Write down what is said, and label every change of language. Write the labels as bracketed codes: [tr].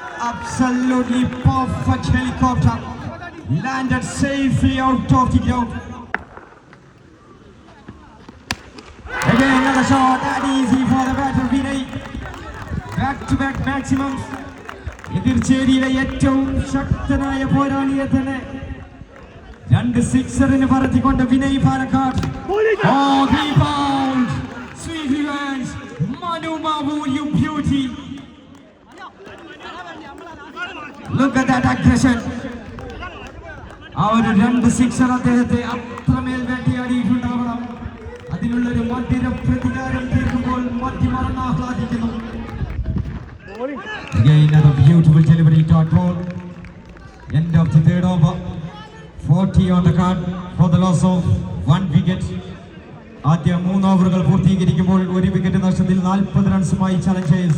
[en] Absolutely perfect helicopter, landed safely out of the ground. Again another shot, that easy for the batter Vinay. Back to back maximums. [ml] എതിർചേരിയിലെ ഏറ്റവും ശക്തനായ പോരാളിയെ തന്നെ 2 സിക്സറിന് പറത്തിക്കൊണ്ട് Vinay Palakkad. [en] Oh, he bowled. Sweet revenge. Manu Mavoor, you beauty. Look at that aggression. [ml] ആ ഒരു 2 sixer അദ്ദേഹത്തെ അത്രമേൽ വേട്ടയാടിയിട്ടുണ്ടാവണം. അതിനുള്ളൊരു മധ്യര പ്രതികാരം തീർക്കുമ്പോൾ മധ്യമറന്ന് ആഹ്ലാദിക്കുന്നു. [en] Again another beautiful delivery, dot ball. End of the third over. 40 on the card for the loss of 1 wicket. [ml] ആദ്യ 3 ഓവറുകൾ പൂർത്തീകരിക്കുമ്പോൾ 1 wicket നഷ്ടത്തിൽ 40 റൺസുമായി Challengers.